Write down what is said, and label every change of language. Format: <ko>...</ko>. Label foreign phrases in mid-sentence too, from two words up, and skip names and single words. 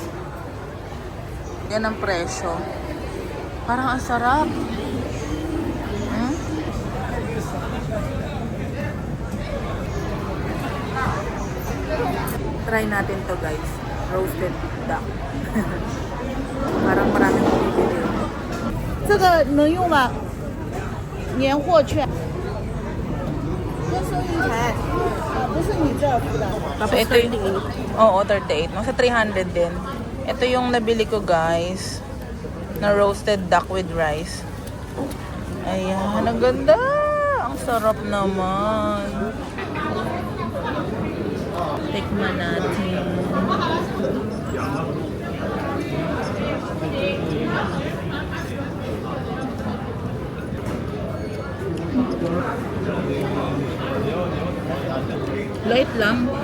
<tl>Yan ang presyo. Parang ang sarap. Try natin to guys.</tl> <en>Roasted duck.</en> <tl>Parang maraming bibili.</tl> <zh>这个能用吗？年货券。这收银台，不是你这儿付的。</zh> <tl>So, ito yung, oo, 38. Nasa 300 din. Ito yung nabili ko guys.</tl> <en>Na roasted duck with rice.</en> <tl>Ayan, ang ganda. Ang sarap naman. Tikman natin. Light lang.</tl>